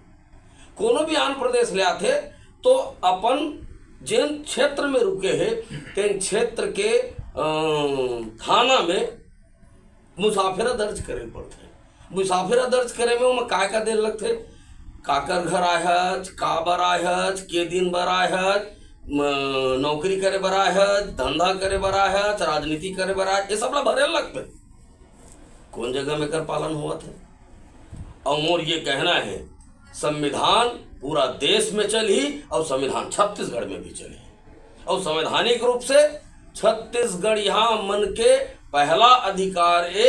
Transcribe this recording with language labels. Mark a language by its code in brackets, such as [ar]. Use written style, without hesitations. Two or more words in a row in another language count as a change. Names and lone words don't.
[hne] कोनो भी आंध्र प्रदेश ले आथे तो अपन जिन क्षेत्र में रुके है तेन क्षेत्र के थाना में मुसाफिरा दर्ज करे पड़ते। मुसाफिरा दर्ज करे में ओमा का देर लगथे, काकर घर आयज, का बर आयज, के दिन बर आयज, नौकरी करे बर आयज, धंधा करे बर आयज, राजनीति करे बर आयज, ये सब ला भरे लगते। कौन जगह में कर पालन हुआ थे। और मोर ये कहना है संविधान पूरा देश में चली और संविधान छत्तीसगढ़ में भी चली और संवैधानिक रूप से छत्तीसगढ़ यहाँ मन के पहला अधिकार है।